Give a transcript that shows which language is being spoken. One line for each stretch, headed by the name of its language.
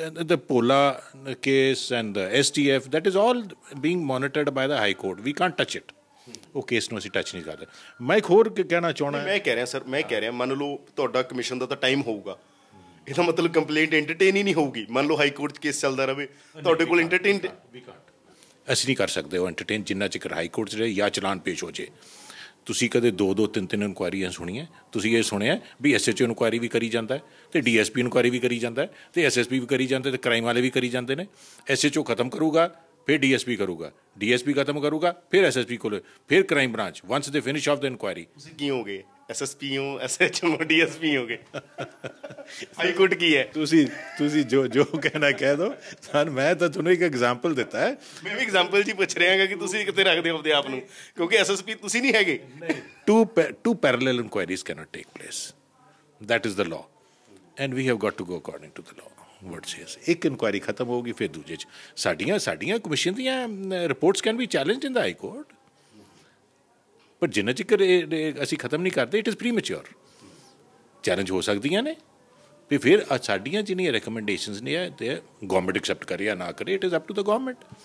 English: the Pola case and the STF, that is all being monitored by the High Court. We can't touch it।
Punjabi: ਉਹ case ਨੂੰ ਅਸੀਂ touch ਨਹੀਂ ਕਰਦੇ। ਮੈਂ ਇੱਕ ਹੋਰ ਕਹਿਣਾ ਚਾਹੁੰਦਾ, ਮੈਂ ਕਹਿ ਰਿਹਾ ਸਰ, ਮੰਨ ਲਓ ਤੁਹਾਡਾ ਕਮਿਸ਼ਨ ਦਾ ਤਾਂ ਟਾਈਮ ਹੋਊਗਾ, ਇਹਦਾ ਮਤਲਬ ਕੰਪਲੇਂਟ ਐਂਟਰਟੇਨ ਹੀ ਨਹੀਂ ਹੋਊਗੀ। ਮੰਨ ਲਓ ਹਾਈ ਕੋਰਟ 'ਚ ਕੇਸ ਚੱਲਦਾ ਰਹੇ, ਤੁਹਾਡੇ ਕੋਲ ਐਂਟਰਟੇਨ ਅਸੀਂ ਨਹੀਂ ਕਰ ਸਕਦੇ ਉਹ ਐਂਟਰਟੇਨ ਜਿੰਨਾ ਚਿਰ ਹਾਈ ਕੋਰਟ 'ਚ ਰਹੇ ਜਾਂ ਚਲਾਨ ਪੇਸ਼ ਹੋ ਜੇ। ਤੁਸੀਂ ਕਦੇ 2-2 3-3 ਇਨਕੁਆਇਰੀਆਂ ਸੁਣੀਆਂ? ਤੁਸੀਂ ਇਹ ਸੁਣਿਆ ਵੀ SHO ਇਨਕੁਆਇਰੀ ਵੀ ਕਰੀ ਜਾਂਦਾ ਅਤੇ DSP ਇਨਕੁਆਇਰੀ ਵੀ ਕਰੀ ਜਾਂਦਾ ਅਤੇ SSP ਵੀ ਕਰੀ ਜਾਂਦੇ ਅਤੇ ਕ੍ਰਾਈਮ ਵਾਲੇ ਵੀ ਕਰੀ ਜਾਂਦੇ ਨੇ। SHO ਖਤਮ ਕਰੂਗਾ ਫਿਰ DSP ਕਰੂਗਾ, DSP ਖਤਮ ਕਰੂਗਾ ਫਿਰ SSP ਕੋਲ, ਫਿਰ ਕ੍ਰਾਈਮ ਬ੍ਰਾਂਚ।
English: Once they finish off the inquiry.
Punjabi: ਤੁਸੀਂ ਕੀ ਹੋਗੇ? SSP ਹੋ, SHO ਹੋ, DSP ਹੋ ਗਏ। ਹਾਈ ਕੋਰਟ ਕੀ ਹੈ? ਤੁਸੀਂ ਜੋ ਕਹਿਣਾ ਕਹਿ ਦਿਓ। ਮੈਂ ਤਾਂ ਤੁਹਾਨੂੰ ਇੱਕ ਐਗਜ਼ਾਮਪਲ ਦਿੱਤਾ ਹੈ। ਮੈਂ ਵੀ ਐਗਜ਼ਾਮਪਲ 'ਚ ਹੀ ਪੁੱਛ ਰਿਹਾ ਹਾਂ ਕਿ ਤੁਸੀਂ ਕਿੱਥੇ ਰੱਖਦੇ ਹੋ ਆਪਣੇ ਆਪ ਨੂੰ, ਕਿਉਂਕਿ SSP ਤੁਸੀਂ ਨਹੀਂ ਹੈਗੇ।
English: Two parallel inquiries cannot take place. That is the law and we have got to go according to the law. What says
Punjabi: ਇੱਕ ਇਨਕੁਆਇਰੀ ਖਤਮ ਹੋਊਗੀ ਫਿਰ ਦੂਜੇ 'ਚ ਸਾਡੀਆਂ ਕਮਿਸ਼ਨ ਦੀਆਂ reports
English: Can be challenged in the high court.
Punjabi: ਪਰ ਜਿੰਨਾ ਚਿਰ ਅਸੀਂ ਖਤਮ ਨਹੀਂ ਕਰਦੇ
English: It is premature.
Punjabi: ਚੈਲੰਜ ਹੋ ਸਕਦੀਆਂ ਨੇ ਵੀ ਫਿਰ ਸਾਡੀਆਂ ਜਿਹੜੀਆਂ ਰਿਕਮੈਂਡੇਸ਼ਨਸ ਨੇ ਤੇ ਗੌਰਮੈਂਟ ਐਕਸੈਪਟ ਕਰੇ ਜਾਂ ਨਾ ਕਰੇ,
English: It is up to the government.